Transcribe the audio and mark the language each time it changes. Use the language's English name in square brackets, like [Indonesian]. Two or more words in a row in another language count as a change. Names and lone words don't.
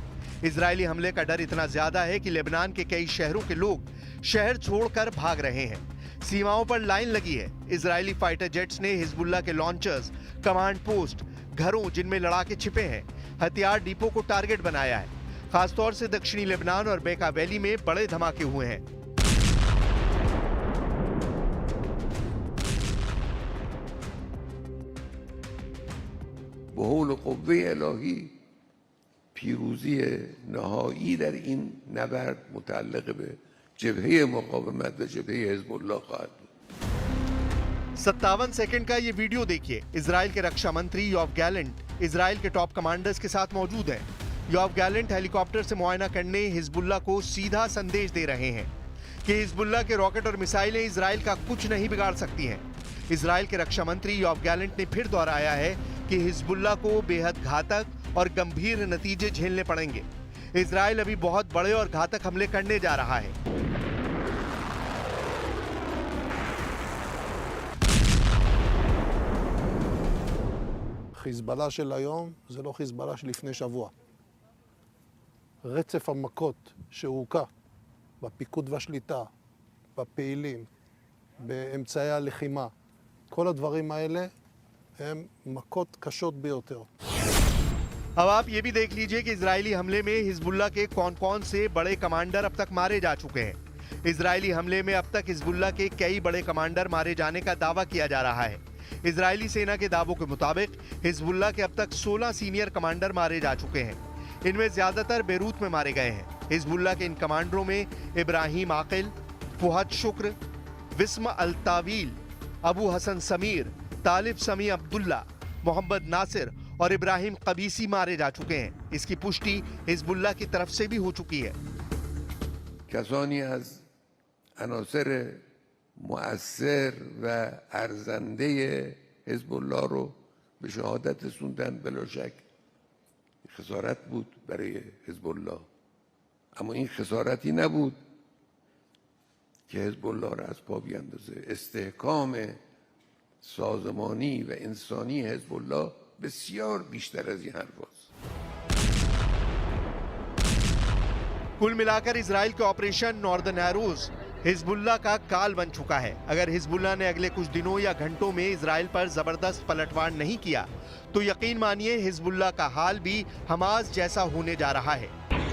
[Hindi] इजरायली हमले का डर इतना ज्यादा है कि लेबनान के कई शहरों के लोग शहर छोड़कर भाग रहे हैं। सीमाओं पर लाइन लगी है। इजरायली [English] fighter jets [Hindi] ने हिजबुल्लाह के लॉन्चर्स, [English] command post, [Hindi] घरों जिनमें लड़ाके छिपे हैं, हथियार डिपो को टारगेट बनाया है। खासतौर से दक्षिणी लेबनान और बेका वैली में बड़े धमाके हुए हैं। [Persian] بحول قوه الهی پیروزی نهایی در این نبرد متعلق به جبهه مقاومت و جبهه حزب الله خواهد بود. [Hindi] 57 सेकंड का ये वीडियो देखिए। इजराइल के रक्षा मंत्री योव गैलेंट इजराइल के [English] top commanders [Hindi] के साथ मौजूद हैं। योव गैलेंट हेलीकॉप्टर से मुआयना करने हिजबुल्लाह को सीधा संदेश दे रहे हैं कि हिजबुल्लाह के रॉकेट और मिसाइलें इजराइल का कुछ नहीं बिगाड़ सकती हैं। इजराइल के रक्षा मंत्री योव गैलेंट ने फिर दोहराया है कि हिजबुल्लाह को बेहद घातक और गंभीर नतीजे झेलने पड़ेंगे। इजराइल अभी बहुत बड़े और घातक हमले करने जा रहा है। [Hebrew] חיזבאללה של היום זה לא חיזבאללה שלפני שבוע. רצף המכות שהוקע בפיקוד והשליטה, בפעילים, באמצעי הלחימה, כל הדברים האלה הם מכות קשות ביותר. [Hindi] अब आप ये भी देख लीजिए कि इजरायली हमले में हिजबुल्लाह के कौन-कौन से बड़े कमांडर अब तक मारे जा चुके हैं। इजरायली हमले में अब तक हिजबुल्लाह के कई बड़े कमांडर मारे जाने का दावा किया जा रहा है। इजरायली सेना के दावों के मुताबिक हिजबुल्लाह के अब तक 16 [English] senior commander [Hindi] मारे जा चुके हैं। इनमें ज्यादातर बेरूत में मारे गए हैं। हिजबुल्लाह के इन कमांडरों में इब्राहिम आकिल, फुहद शुक्र, विस्म अल तावील, अबू हसन समीर, तालिब समी अब्दुल्ला, मोहम्मद नासिर और इब्राहिम कबीसी मारे जा चुके हैं। इसकी पुष्टि हिजबुल्लाह की तरफ से भी हो चुकी है। [Persian] کسانی از عناصر مؤثر و ارزنده حزب الله رو به شهادت رسوندن. بلا شک خسارت بود برای حزب الله، اما این خسارتی نبود که حزب الله را از پا بیندازه. استحکام سازمانی و انسانی حزب الله بسیار بیشتر از این حرفاست. [Hindi] कुल मिलाकर इजराइल के ऑपरेशन नॉर्दर्न एरोज हिजबुल्लाह का काल बन चुका है। अगर हिजबुल्लाह ने अगले कुछ दिनों या घंटों में इजराइल पर जबरदस्त पलटवार नहीं किया तो यकीन मानिए हिजबुल्लाह का हाल भी हमास जैसा होने जा रहा है।